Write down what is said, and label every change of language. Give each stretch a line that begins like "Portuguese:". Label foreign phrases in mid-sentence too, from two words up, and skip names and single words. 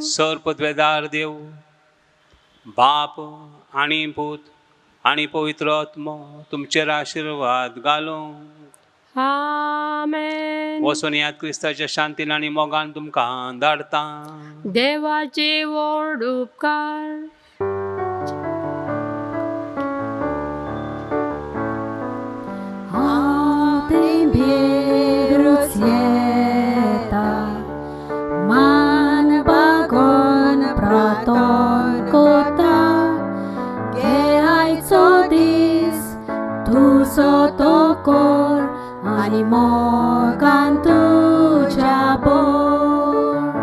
Konkani: सर्पद्वेदार देव बाप आनी पूत आनी पवित्र आत्मो तुमचेर आशिर्वाद घालो. आमेन. वचून यात क्रिस्ताच्या शांतीन आनी मोगान तुमकां धाडता. देवाचे व्हड उपकार. Hatem vieruc jeta, man bagon praton kota, geai codis, tu sotokor, animogan tu jabor.